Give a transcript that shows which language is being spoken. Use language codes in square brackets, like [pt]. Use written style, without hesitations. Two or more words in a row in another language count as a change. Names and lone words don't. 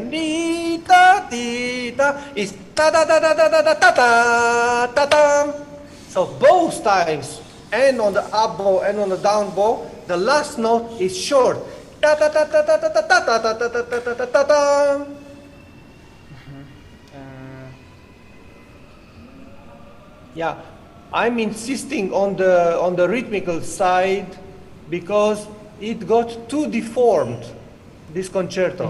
[en] Ni ta ti ta is ta ta ta ta ta ta ta ta ta ta. So both times, and on the up bow and on the down bow, the last note is short. Ta ta ta ta ta ta ta ta ta ta ta ta ta ta ta. Yeah, I'm insisting on the rhythmical side because it got too deformed, this concerto.